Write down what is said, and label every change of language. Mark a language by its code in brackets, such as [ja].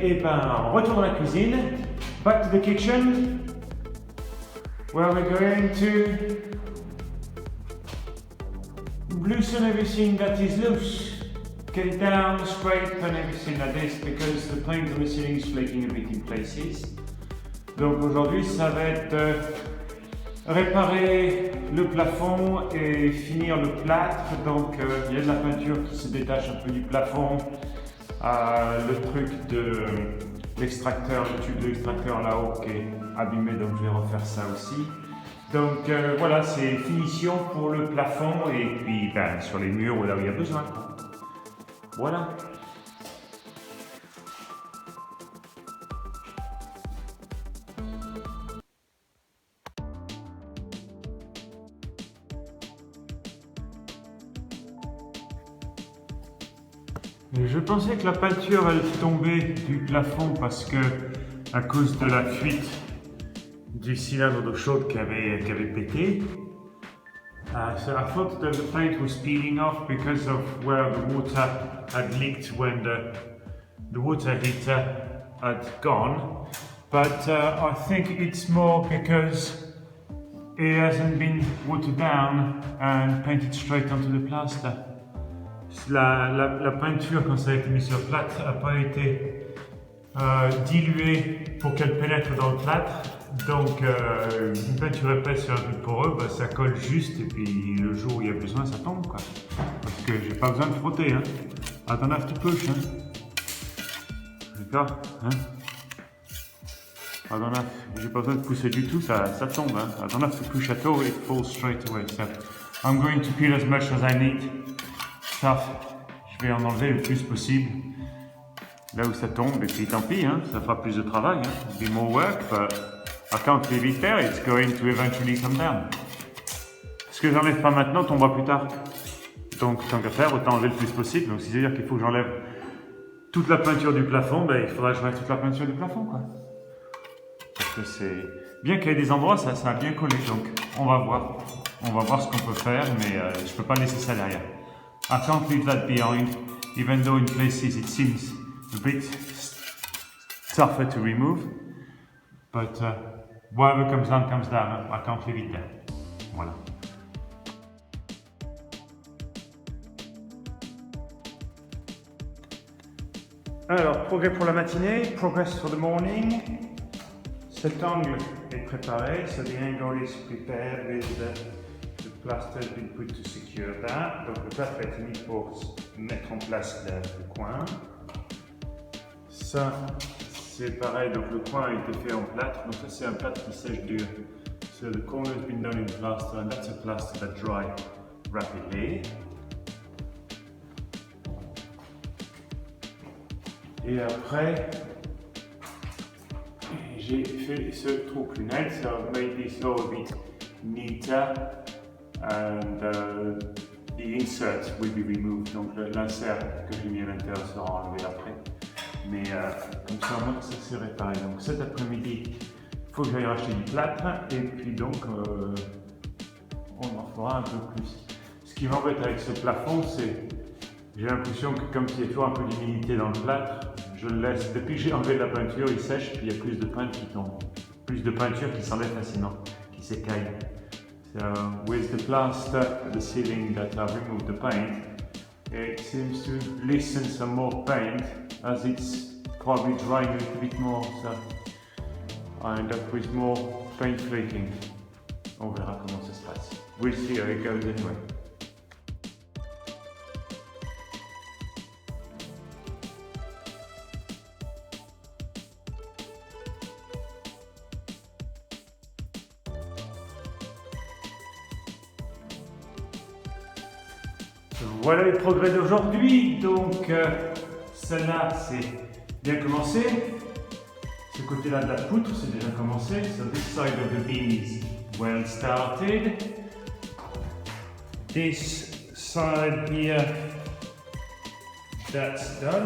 [fr] Eh ben, on retourne à la cuisine. [en] Back to the kitchen, where we're going to loosen everything that is loose. Get it down, scrape and everything like this, because the paint on the ceiling is flaking a bit in places. [fr] Donc aujourd'hui, ça va être réparer le plafond et finir le plâtre. Donc il y a de la peinture qui se détache un peu du plafond. Le truc de l'extracteur, le tube de l'extracteur là-haut qui est abîmé, donc je vais refaire ça aussi. Donc voilà, c'est finition pour le plafond et puis sur les murs là où il y a besoin. Voilà. Je pensais que la peinture allait tomber du plafond parce que, à cause de la fuite du cylindre d'eau chaude qui avait pété. [en] So I thought that the paint was peeling off because of where the water had leaked when the water heater had gone. But I think it's more because it hasn't been watered down and painted straight onto the plaster. [fr] La peinture, quand ça a été mis sur le plâtre, n'a pas été diluée pour qu'elle pénètre dans le plâtre. Donc, une peinture épaisse sur un truc poreux, ça colle juste et puis le jour où il y a besoin, ça tombe, quoi. Parce que j'ai pas besoin de frotter, hein. [en] I don't have to push, [fr] hein. D'accord, hein. J'ai pas besoin de pousser du tout, ça tombe, hein. [en] I don't have to push at all, it falls straight away. So, I'm going to peel as much as I need. [fr] Je vais en enlever le plus possible là où ça tombe et puis tant pis, hein, ça fera plus de travail, hein. [en] Be more work, but I can't leave it there, it's going to eventually come down. [fr] Ce que j'enlève pas maintenant tombera plus tard. Donc tant qu'à faire, autant enlever le plus possible. Donc si ça veut dire qu'il faut que j'enlève toute la peinture du plafond, il faudra que j'enlève toute la peinture du plafond, quoi. Parce que c'est bien qu'il y ait des endroits, ça a bien collé, donc on va voir ce qu'on peut faire, mais je peux pas laisser ça derrière. [en] I can't leave that behind, even though in places it seems a bit tougher to remove. But whatever comes down, I can't leave it there. Voilà. [fr] Alors, progrès pour la matinée, [en] progress for the morning. [fr] Cet angle est préparé, [en] so the angle is prepared with the plaster has been put to secure that. [fr] Donc le plâtre a été mis pour mettre en place le coin. Ça, c'est pareil, donc le coin a été fait en plâtre. Donc ça, c'est un plâtre qui sèche dur. [en] So the corner has been done in plaster, and that's a plaster that dries rapidly. [fr] Et après, j'ai fait ce trou plus net, [en] so I've made this hole a bit neater. And the insert will be removed, [fr] donc l'insert que j'ai mis à l'intérieur sera enlevé après. Mais comme ça, au moins, ça c'est réparé. Donc cet après-midi, il faut que j'aille racheter du plâtre et puis donc on en fera un peu plus. Ce qui m'embête avec ce plafond, c'est j'ai l'impression que comme il y a toujours un peu d'humidité dans le plâtre, je le laisse. Depuis que j'ai enlevé la peinture, il sèche puis il y a plus de peinture qui tombe. Plus de peinture qui s'enlève facilement, qui s'écaille. [en] So with the plaster, the ceiling that I've removed the paint, it seems to loosen some more paint as it's probably drying a little bit more, so I end up with more paint flaking. [fr] On verra comment ça se passe. [en] We'll see how it goes anyway. [fr] Voilà les progrès d'aujourd'hui. Donc celle-là c'est bien commencé. Ce côté-là de la poutre c'est déjà commencé. [en] So this side of the beam is well started. This side here, that's done.